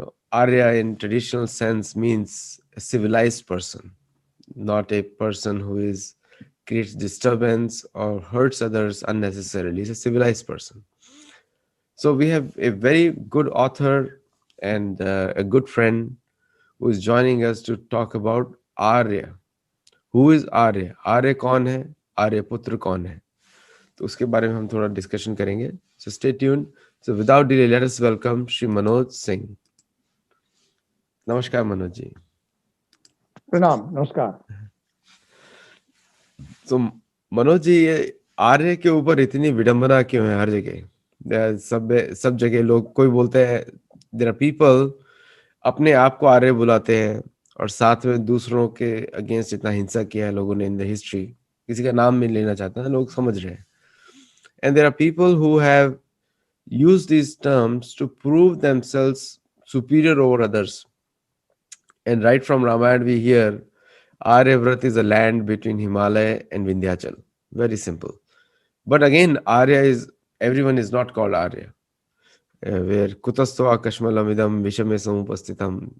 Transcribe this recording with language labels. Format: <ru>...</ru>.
<en>Arya in traditional sense means a civilized person, not a person who is creates disturbance or hurts others unnecessarily. It's a civilized person. So we have a very good author and a good friend who is joining us to talk about Arya. Who is Arya?</en> <hi>आर्य कौन है? आर्य पुत्र कौन है? तो उसके बारे में हम थोड़ा डिस्कशन करेंगे.</hi> <en>So stay tuned. So without delay, let us welcome Shri Manoj Singh.</en> <hi>नमस्कार मनोज जी. प्रणाम, नमस्कार. तो मनोज जी, ये आर्य के ऊपर इतनी विडंबना क्यों है हर जगह? सब जगह लोग कोई बोलते हैं,</hi> <en>there are people</en> <hi>अपने आप को आर्य बुलाते हैं और साथ में दूसरों के अगेंस्ट इतना हिंसा किया है लोगों ने इन द हिस्ट्री. किसी का नाम नहीं लेना चाहता है, लोग समझ रहे हैं.</hi> <en>And there are people who have used these terms to prove themselves superior over others. And right from Ramayana, we hear Aryavrat is a land between Himalaya and Vindhyachal. Very simple. But again, everyone is not called Arya. Where</en> <sa>Kutastva Kashmalamidam Vishame Samupastitam.</sa>